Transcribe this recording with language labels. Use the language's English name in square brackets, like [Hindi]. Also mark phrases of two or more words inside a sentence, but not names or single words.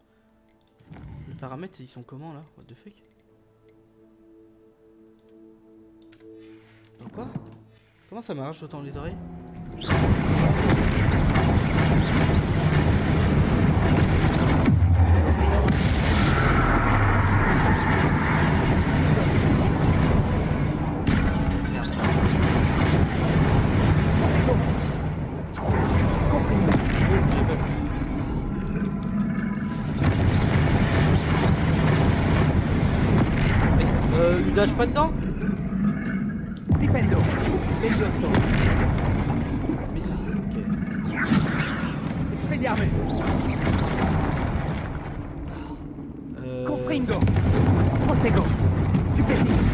[French] Les paramètres ils sont comment là? [English] What the fuck? [French] Dans quoi? Comment ça m'arrache autant les oreilles? Merde. Oh, j'ai pas vu. Mais, lui dash pas dedans? Stupendo. Bellioso. Mais, ok. Expelliarmus. Confringo. Protego. Stupefix.